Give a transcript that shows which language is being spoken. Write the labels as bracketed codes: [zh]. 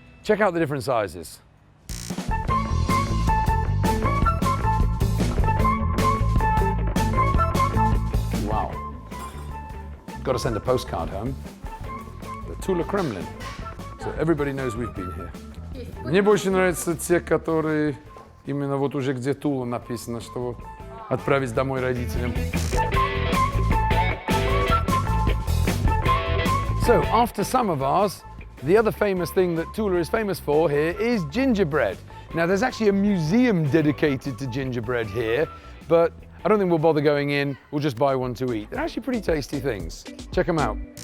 [en] Check out the different sizes. Got to send a postcard home. The Tula Kremlin. So everybody knows we've been here. [ru] Мне больше нравятся те, которые именно вот уже где Тула написано, что отправить домой родителям. [en] So after samovars, the other famous thing that Tula is famous for here is gingerbread. Now there's actually a museum dedicated to gingerbread here, but I don't think we'll bother going in, we'll just buy one to eat. They're actually pretty tasty things. Check them out.